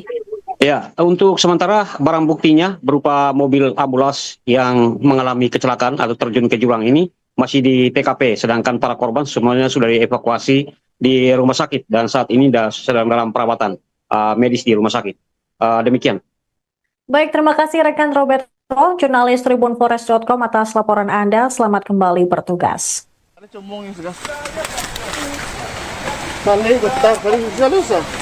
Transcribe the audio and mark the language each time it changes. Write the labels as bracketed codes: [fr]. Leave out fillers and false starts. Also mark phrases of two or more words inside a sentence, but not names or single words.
[id] Ya, untuk sementara barang buktinya berupa mobil ambulans yang mengalami kecelakaan atau terjun ke jurang ini masih di TKP, sedangkan para korban semuanya sudah dievakuasi di rumah sakit dan saat ini sedang dalam perawatan medis di rumah sakit. Demikian. Baik, terima kasih rekan Robert, jurnalis tribunforest.com atas laporan Anda. Selamat kembali bertugas. Ano cumong yung sagas? Sanay, basta, paling salusa.